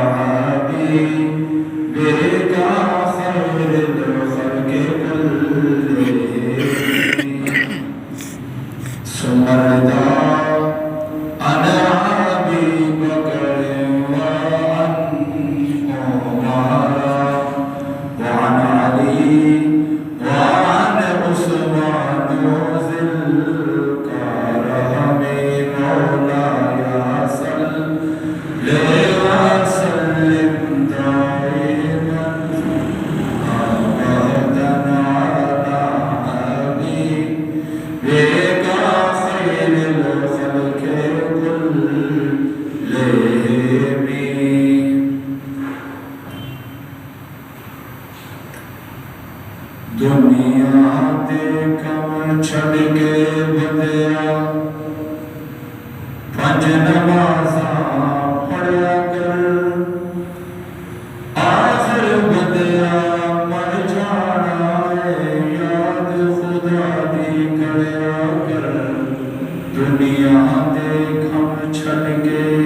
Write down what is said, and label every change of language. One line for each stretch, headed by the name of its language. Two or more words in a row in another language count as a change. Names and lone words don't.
Arabic: حبيبك خير الخلق كلهم ثم رضا عن أبي بكر وعن عمر وعن علي وعن عثمان ذي الكرم مولاي صل وسلم دائما أبدا على حبيبك خير الخلق كلهم
Punjabi: دنیا دے کم چھڑ کے بدیا پنج نمازاں پڑھیا کر آخر بدیا مر جانا ہے یاد خدا دی کریا کر دنیا دے کم چھڑ کے